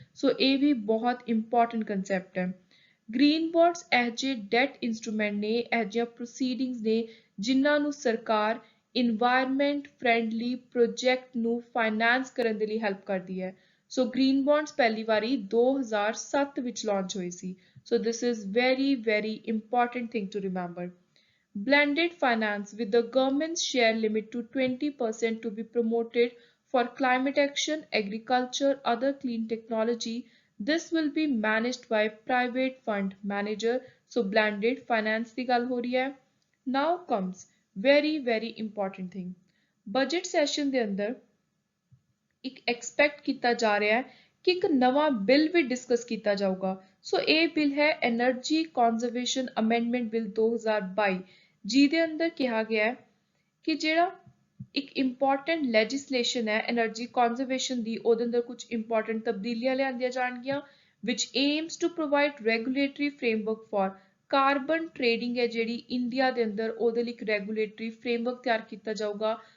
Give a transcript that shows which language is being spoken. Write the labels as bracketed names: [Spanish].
[Punjabi] ਸੋ ਇਹ ਵੀ ਬਹੁਤ important concept ਹੈ। ਗ੍ਰੀਨ ਬੌਂਡਸ ਇਹ ਜਿਹੇ ਡੈਟ ਇੰਸਟਰੂਮੈਂਟ ਨੇ, ਇਹ ਜਿਹੀਆਂ ਪ੍ਰੋਸੀਡਿੰਗਸ ਨੇ ਜਿਨ੍ਹਾਂ ਨੂੰ ਸਰਕਾਰ ਇਨਵਾਇਰਮੈਂਟ ਫ੍ਰੈਂਡਲੀ ਪ੍ਰੋਜੈਕਟ ਨੂੰ ਫਾਈਨੈਂਸ ਕਰਨ ਦੇ ਲਈ ਹੈਲਪ ਕਰਦੀ ਹੈ। ਸੋ ਗ੍ਰੀਨ ਬੌਂਡਸ ਪਹਿਲੀ ਵਾਰੀ 2007 ਵਿੱਚ ਲਾਂਚ ਹੋਈ ਸੀ। [English] So this is very important thing to remember. Blended finance with the government's share limit to 20% to be promoted for climate action, agriculture, other clean technology. This will be managed by private fund manager. [Punjabi] So blended finance ਦੀ ਗੱਲ ਹੋ ਰਹੀ ਹੈ। [English] Now comes very important thing. [Punjabi] Budget session ਦੇ ਅੰਦਰ ਇੱਕ expect ਕੀਤਾ ਜਾ ਰਿਹਾ ਹੈ ਕਿ ਇੱਕ ਨਵਾਂ ਬਿੱਲ ਵੀ ਡਿਸਕਸ ਕੀਤਾ ਜਾਊਗਾ। ਸੋ ਇਹ ਬਿੱਲ ਹੈ ਐਨਰਜੀ ਕੰਜ਼ਰਵੇਸ਼ਨ ਅਮੈਂਡਮੈਂਟ ਬਿੱਲ 2022, ਜਿਹਦੇ ਅੰਦਰ ਕਿਹਾ ਗਿਆ ਹੈ ਕਿ ਜਿਹੜਾ ਇੱਕ ਇੰਪੋਰਟੈਂਟ ਲੈਜਿਸਲੇਸ਼ਨ ਹੈ ਐਨਰਜੀ ਕੰਜ਼ਰਵੇਸ਼ਨ ਦੀ, ਉਹਦੇ ਅੰਦਰ ਕੁਝ ਇੰਪੋਰਟੈਂਟ ਤਬਦੀਲੀਆਂ ਲਿਆਂਦੀਆਂ ਜਾਣਗੀਆਂ [English] which aims to provide regulatory framework for [Punjabi] carbon trading ਹੈ ਜਿਹੜੀ ਇੰਡੀਆ ਦੇ ਅੰਦਰ, ਉਹਦੇ ਲਈ ਇੱਕ ਰੈਗੂਲੇਟਰੀ ਫਰੇਮਵਰਕ ਤਿਆਰ ਕੀਤਾ ਜਾਊਗਾ।